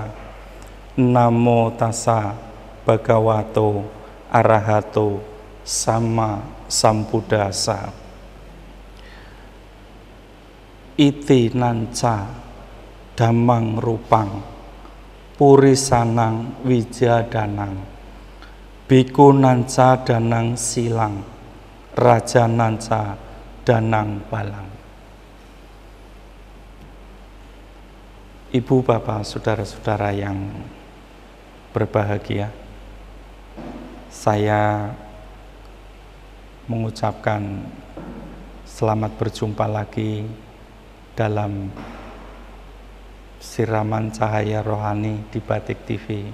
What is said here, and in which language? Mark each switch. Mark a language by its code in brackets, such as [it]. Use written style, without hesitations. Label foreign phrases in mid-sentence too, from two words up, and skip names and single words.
[pi] Namo tassa bhagavato arahato sama sambuddhassa. Iti nanca damang rupang purisanang wijadanang biku nanca danang silang raja nanca danang balang. [id] Ibu, bapak, saudara-saudara yang berbahagia, saya mengucapkan selamat berjumpa lagi dalam siraman cahaya rohani di Batik TV.